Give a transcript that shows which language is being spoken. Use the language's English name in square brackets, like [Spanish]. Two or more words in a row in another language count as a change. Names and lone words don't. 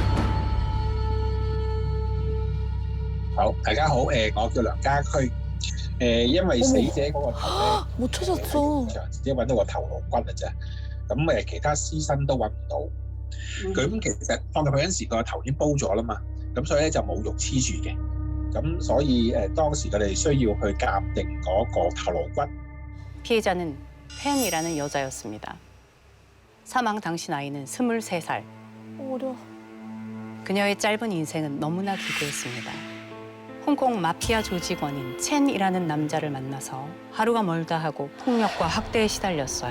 [Cantonese] Hảo, 大家好，我叫梁家駒， 因為死者嗰個頭 [Korean] 못 咧 찾았어. [Cantonese] 現場只揾到個頭顱骨嘅啫，咁其他屍身都揾唔到。咁其實放入去嗰陣時個頭已經煲咗啦嘛，咁所以咧就冇肉黐住嘅，咁所以當時佢哋需要去鑑定嗰個頭顱骨。 [Korean] 피해자는 팬이라는 여자였습니다. 사망 당시 나이는 23살. 어려. 그녀의 짧은 인생은 너무나 기구했습니다. 홍콩 마피아 조직원인 첸이라는 남자를 만나서 하루가 멀다 하고 폭력과 학대에 시달렸어요.